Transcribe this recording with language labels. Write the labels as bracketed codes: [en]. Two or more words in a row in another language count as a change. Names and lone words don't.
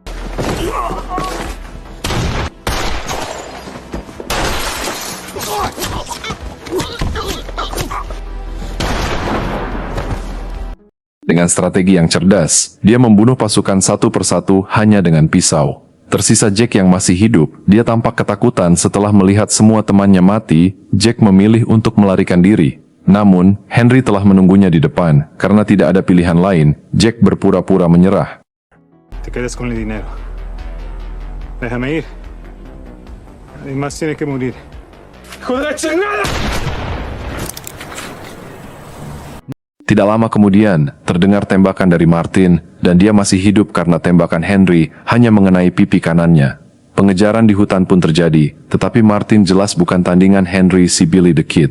[id] Dengan strategi yang cerdas, dia membunuh pasukan satu persatu hanya dengan pisau. Tersisa Jack yang masih hidup. Dia tampak ketakutan setelah melihat semua temannya mati. Jack memilih untuk melarikan diri. Namun, Henry telah menunggunya di depan. Karena tidak ada pilihan lain, Jack berpura-pura menyerah. [es] Te quedas con el dinero. Déjame ir. Alguien más tiene que morir. ¡Hijo de la chingada! [id] Tidak lama kemudian, terdengar tembakan dari Martin, dan dia masih hidup karena tembakan Henry hanya mengenai pipi kanannya. Pengejaran di hutan pun terjadi, tetapi Martin jelas bukan tandingan Henry si Billy the Kid.